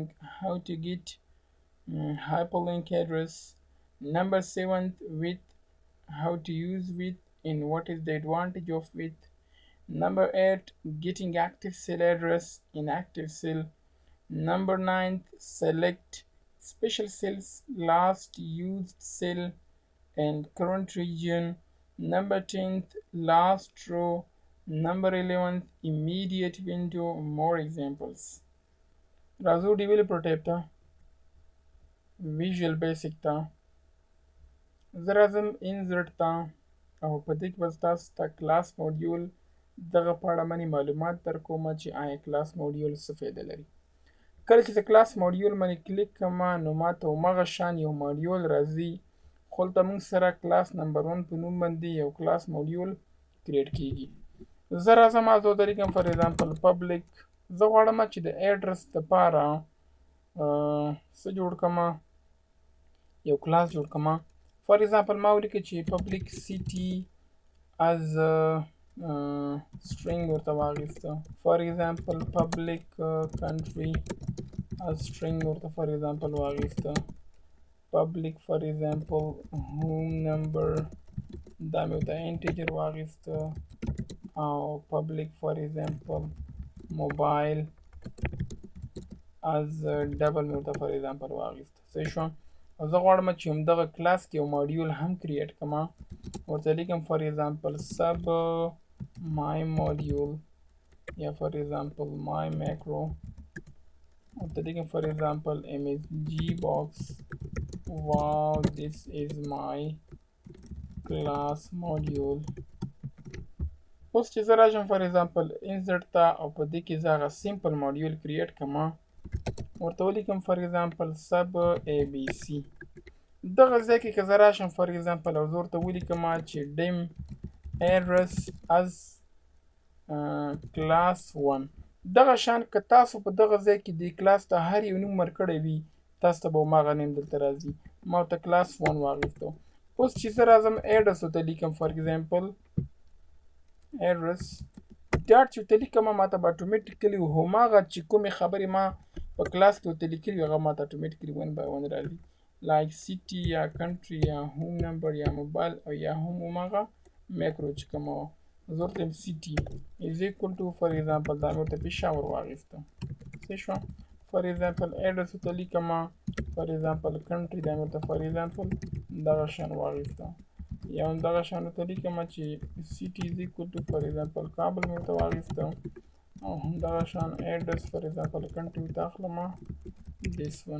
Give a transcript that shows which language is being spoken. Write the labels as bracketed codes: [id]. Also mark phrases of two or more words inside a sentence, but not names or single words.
[en] how to get hyperlink address, number 7 with, how to use with and what is the advantage of with, number 8 getting Activecell address in Activecell, number 9 select special cells, last used cell and current region, number 10th last row, number 11th immediate window. More examples. [ps] Razu [en] developer tab [ps] ته Visual Basic ته زه راځم insert ته او په دې کې به تاسو ته [en] class module [ps] دغه په اړه باندې معلومات درکوم چې آیا [en] class module [ps] څه فایده لري. کله چې زه [en] class module [ps] باندې کلیک کوم نو ماته همغه شان یو module راځي خو دلته موږ سره [en] class number 1 [ps] په نوم باندې یو [en] class module [ps] create کیږي. زه راځم او زه لیکم [en] for example public. [ps] زه غواړم چې د address لپاره څه جوړ کړم، یو class جوړ کړم. [en] for example [ps] ما ولیکه چې [en] public city as string [ps] ورته واخیسته. [en] for example public country as string [ps] ورته [en] for example [ps] واخیسته. [en] public for example home number [ps] دا مې ورته integer واخیسته او [en] public for example mobile as double [ps] مې ورته [en] for example [ps] واخیسته. صحیح شو. زه غواړم چې همدغه کلاس کې یو ماډیول هم کریټ کړم. ورته لیکم [en] for example sub my module [ps] یا [en] for example my macro. [ps] ورته لیکم [en] for example msg box. wow this is my class module. [ps] اوس چې زه راشم [en] for example [ps] insert ته او په دې کې زه هغه [en] simple module [ps] کریټ کړم ورته ولیکم [en] for example sub abc. [ps] دغه ځای کې که زه راشم [en] for example [ps] او زه ورته ولیکم چې [en] dim address as class 1. [ps] دغه شان که تاسو په دغه ځای کې د کلاس ته هر یو نوم ورکړی وي تاسو ته به هماغه نیم دلته راځي. ما ورته [en] class 1 [ps] واخیستو. اوس چې زه راځم address ورته لیکم [en] for example address [ps] ډاټ چې ورته لیکم ماته به اتومېټیکلي هماغه چې کومې خبرې ما په کلاس کې ورته لیکلي وي هغه ماته اتومېټیکلي [en] 1 by 1 [ps] راځي. like city یا country یا [en] home number [ps] یا موبایل او یا هم هماغه میکرو چې کومه وه. زه ورته یم [en] city is equal to for example [ps] دا مې ورته پېښور واخیسته. صحیح شوه. [en] for example address [ps] ورته لیکم [en] for example country [ps] دا مې ورته [en] for example [ps] دغه شان واخیسته. یا هم دغه شان ورته لیکم چې [en] city is equal to for example [ps] کابل مې ورته واخیسته او هم دغه شان [en] address for example country [ps] ورته اخلم [en] this one.